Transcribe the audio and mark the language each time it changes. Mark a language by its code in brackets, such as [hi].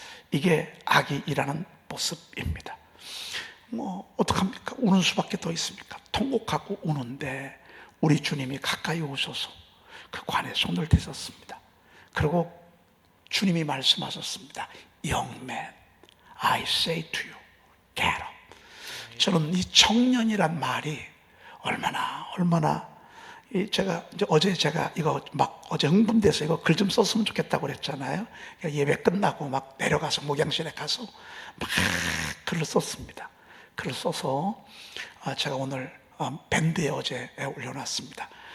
[ko] 이게 악이 일하는 모습입니다. 어떡합니까? 우는 수밖에 더 있습니까? 통곡하고 우는데 우리 주님이 가까이 오셔서 그 관에 손을 대셨습니다. 그리고 주님이 말씀하셨습니다. [en] Young man, I say to you, get up. [ko] 저는 이 청년이란 말이 얼마나 제가 어제 이거 어제 흥분돼서 이거 글 좀 썼으면 좋겠다고 그랬잖아요. 예배 끝나고 내려가서 목양실에 가서 글을 썼습니다. 글을 써서 제가 오늘 밴드에 어제 올려놨습니다.